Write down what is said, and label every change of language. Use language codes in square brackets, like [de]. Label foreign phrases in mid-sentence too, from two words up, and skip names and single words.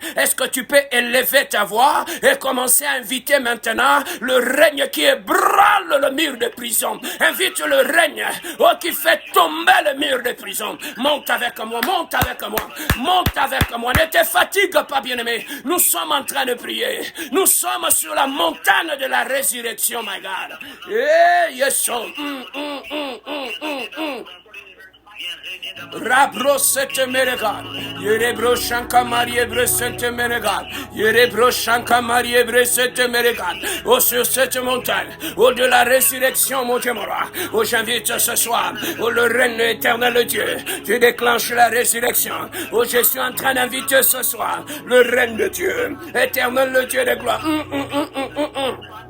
[fr] Est-ce que tu peux élever ta voix et commencer à inviter maintenant le règne qui ébranle le mur de prison? Invite le règne qui fait tomber le mur de prison. Monte avec moi, monte avec moi, monte avec moi. Ne te fatigue pas, bien-aimé. Nous sommes en train de prier. Nous sommes sur la montagne de la résurrection, [en] my God. Eh, yes, Rabro sete meregal, yerebro shanka marie bre sete meregal, yerebro shanka marie bre sete meregal. [fr] Oh, sur cette montagne, oh de la résurrection, mon Dieu, mon roi. Oh, j'invite ce soir, oh le règne éternel de Dieu, tu déclenches la résurrection. Oh, je suis en train d'inviter ce soir le règne de Dieu, éternel le Dieu de gloire.